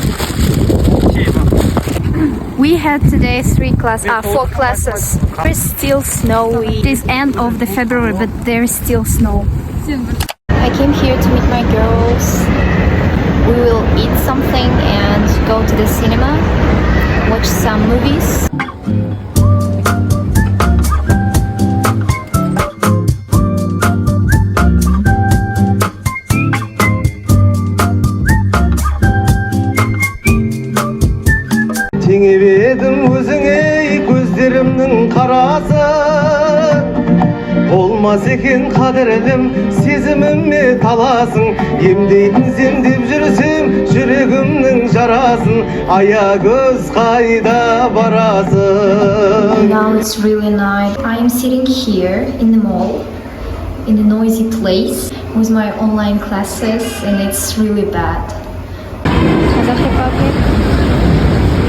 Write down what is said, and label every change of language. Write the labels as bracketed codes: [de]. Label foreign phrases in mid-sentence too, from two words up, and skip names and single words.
[en] We had today 4 classes. It's still snowy. It is end of the February, but there is still snow. I came here to meet my girls. We will eat something and go to the cinema, watch some movies. [kk] Теңеп едім өзіңе көздерімнің қарасы болмас екен қадірлім сезіміме таласың емдейтін земдеп жүрсем жүрегімнің жарасын аягөз қайда барасың. [en] Now it's really night. I am sitting here in the mall, in a noisy place with my online classes and it's really bad. Kazakh Republic.